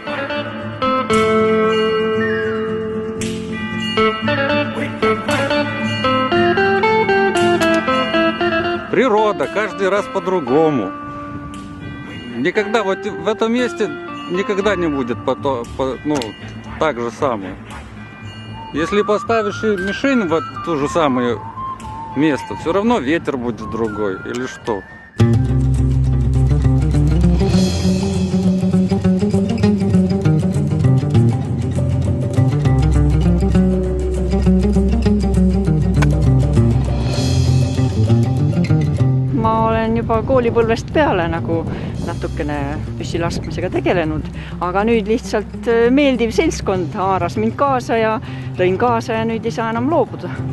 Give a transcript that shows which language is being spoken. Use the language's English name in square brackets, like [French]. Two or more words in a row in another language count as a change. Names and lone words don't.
[Russian] Природа, каждый раз по-другому. Никогда вот в этом месте никогда не будет так же самое. Если поставишь мишень в то же самое место, все равно ветер будет другой или что. [Estonian] Ma olen juba koolipõlvest peale nagu natukene püssilaskmisega tegelenud, aga nüüd lihtsalt meeldiv seltskond haaras mind kaasa ja lõin kaasa ja nüüd ei saa enam loobuda.